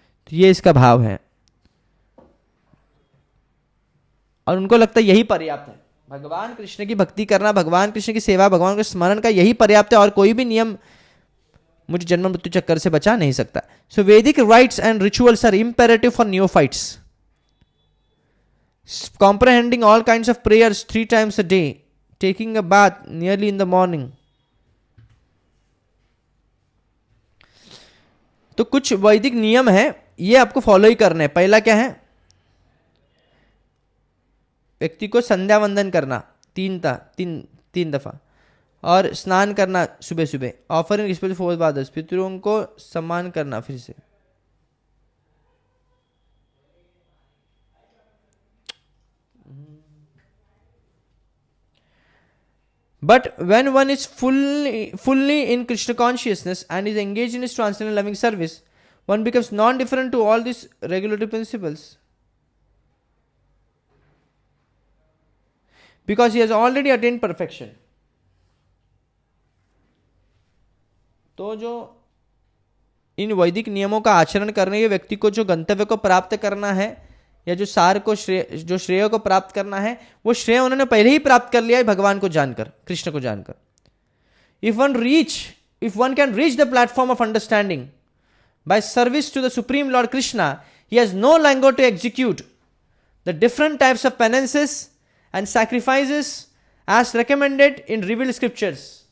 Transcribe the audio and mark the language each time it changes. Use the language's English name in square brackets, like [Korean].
[Hindi] तो ये इसका भाव है, और उनको लगता है यही पर्याप्त है, भगवान कृष्ण की भक्ति करना, भगवान कृष्ण की सेवा, भगवान के स्मरण का यही पर्याप्त है, और कोई भी नियम मुझे जन्म मृत्यु चक्कर से बचा नहीं सकता. [English] So Vedic rites and rituals are imperative for neophytes. Comprehending all kinds of prayers 3 times a day, taking a bath nearly in the morning. [Hindi] तो कुछ वैदिक नियम है, ये आपको फॉलो ही करने हैं. पहला क्या है, व्यक्ति को संध्या वंदन करना 3 दफा, और स्नान करना सुबह सुबह. [English] offering respect for fathers, [Hindi] पितरों को सम्मान करना. फिर से [English] but when one is fully in Krishna consciousness and is engaged in his transcendental loving service, one becomes non-different to all these regulatory principles, because he has already attained perfection. [Hindi] तो जो इन वैदिक नियमों का आचरण करने के व्यक्ति को जो गंतव्य को प्राप्त करना है, या जो सार को श्रेय को प्राप्त करना है, वो श्रेय उन्होंने पहले ही प्राप्त कर लिया है भगवान को जानकर, कृष्ण को जानकर. [English] If one can reach the platform of understanding by service to the supreme lord Krishna, he has no longer to execute the different types of penances and sacrifices as recommended in revealed scriptures.